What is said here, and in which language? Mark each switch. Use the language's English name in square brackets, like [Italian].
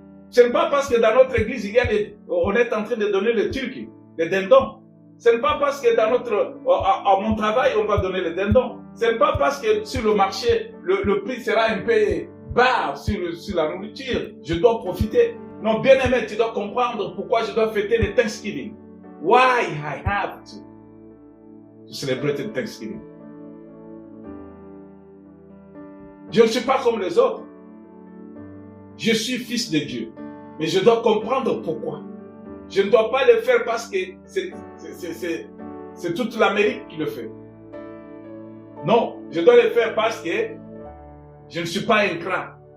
[French] Ce n'est pas parce que dans notre église, on est en train de donner le turc, le dindon. Ce n'est pas parce que à mon travail, on va donner le dindon. Ce n'est pas parce que sur le marché, le prix sera un peu bas sur la nourriture. Je dois profiter. Non, bien aimé, tu dois comprendre pourquoi je dois fêter le Thanksgiving. [English] Why I have to celebrate the Thanksgiving. [French] Je ne suis pas comme les autres. Je suis fils de Dieu. Mais je dois comprendre pourquoi. Je ne dois pas le faire parce que c'est toute l'Amérique qui le fait. Non, je dois le faire parce que je ne suis pas ingrat.